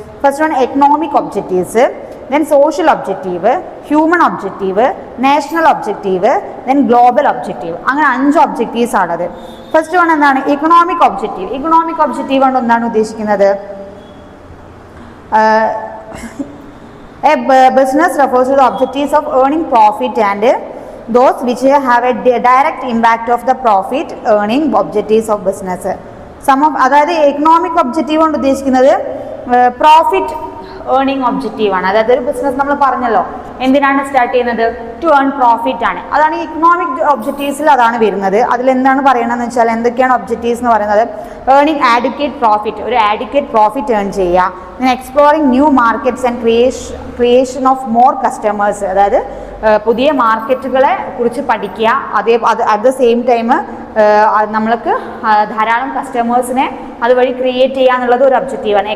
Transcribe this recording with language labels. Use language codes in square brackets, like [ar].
[en] First one economic objectives, then social objective, human objective, national objective, then global objective. [ml] അങ്ങനെ 5 objectives ആണത്. First one എന്താണ്? Economic objective. Economic objective കൊണ്ട് എന്താണ് ഉദ്ദേശിക്കുന്നത്? [en] A business refers to the objectives of earning profit and those which have a direct impact of the profit earning objectives of business. [ml] അതായത് economic objective കൊണ്ട് ഉദ്ദേശിക്കുന്നത് profit earning objective ആണ്. അതായത് ഒരു business നമ്മൾ പറഞ്ഞല്ലോ എന്തിനാണ് സ്റ്റാർട്ട് ചെയ്യുന്നത്? [en] to earn profit [ml] ആണ്. അതാണ് ഇക്കണോമിക് ഒബ്ജക്റ്റീവ്സിൽ അതാണ് വരുന്നത്. അതിലെന്താണ് പറയണമെന്ന് വെച്ചാൽ എന്തൊക്കെയാണ് ഒബ്ജക്റ്റീവ്സ് എന്ന് പറയുന്നത്? [en] earning adequate profit, [ml] ഒരു ആഡിക്വേറ്റ് പ്രോഫിറ്റ് ഏൺ ചെയ്യുക, പിന്നെ [en] exploring new markets and creation of more customers, [ml] അതായത് പുതിയ മാർക്കറ്റുകളെ കുറിച്ച് പഠിക്കുക, [en] at the same time [ml] നമ്മൾക്ക് ധാരാളം കസ്റ്റമേഴ്സിനെ അതുവഴി ക്രിയേറ്റ് ചെയ്യുക എന്നുള്ളത് ഒരു ഒബ്ജക്റ്റീവാണ്.